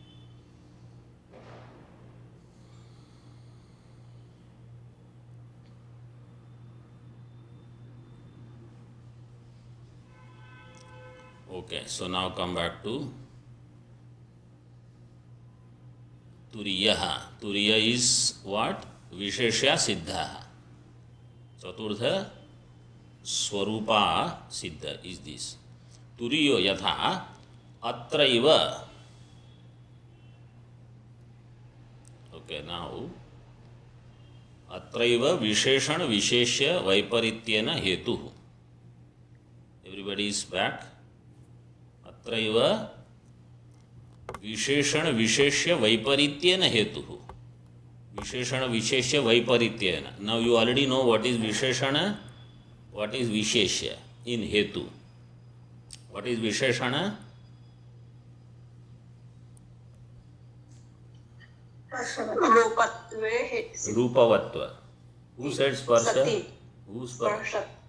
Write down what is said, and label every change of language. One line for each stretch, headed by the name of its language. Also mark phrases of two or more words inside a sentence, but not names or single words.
English: Okay, so now come back to turiyaha. Turiya is what?
Sanskrit: Visheshya siddha. Chaturdha Swarupa Siddha
English: is this.
Sanskrit: Turiyo yatha atraiva.
English: Okay, now
Sanskrit: atraiva visheshan visheshya vaiparityena hetu.
English: Everybody is back.
Sanskrit: Atraiva visheshan visheshya vaiparityena hetu. Visheshana visheshya vaiparityena.
English: Now you already know what is visheshana, what is visheshya in hetu. What is visheshana? Rupavatva. Who said sparsha? Who sparsha?